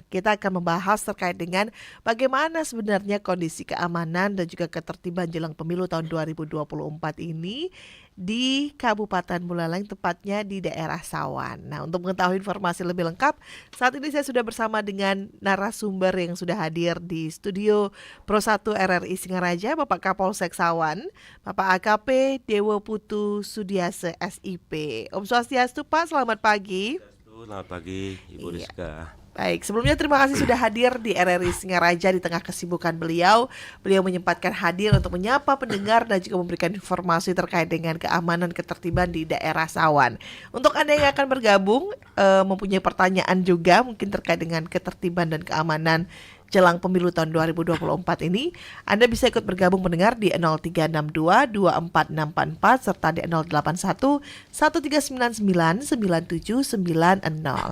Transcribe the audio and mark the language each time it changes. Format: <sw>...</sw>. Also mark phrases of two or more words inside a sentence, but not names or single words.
<id>Kita akan membahas terkait dengan bagaimana sebenarnya kondisi keamanan dan juga ketertiban jelang pemilu tahun 2024 ini di Kabupaten Buleleng, tepatnya di daerah Sawan. Nah, untuk mengetahui informasi lebih lengkap, saat ini saya sudah bersama dengan narasumber yang sudah hadir di studio Pro1 RRI Singaraja, Bapak Kapolsek Sawan, Bapak AKP Dewo Putu Sudiase SIP. Om Swastiastu Pak, selamat pagi. Selamat pagi Ibu Iya. Rizka. Baik, sebelumnya terima kasih sudah hadir di RRI Singaraja di tengah kesibukan beliau. Beliau menyempatkan hadir untuk menyapa pendengar dan juga memberikan informasi terkait dengan keamanan ketertiban di daerah Sawan. Untuk Anda yang akan bergabung, mempunyai pertanyaan juga mungkin terkait dengan ketertiban dan keamanan jelang pemilu tahun 2024 ini, Anda bisa ikut bergabung mendengar di 0362 24644 serta di 081 1399 9790.</id>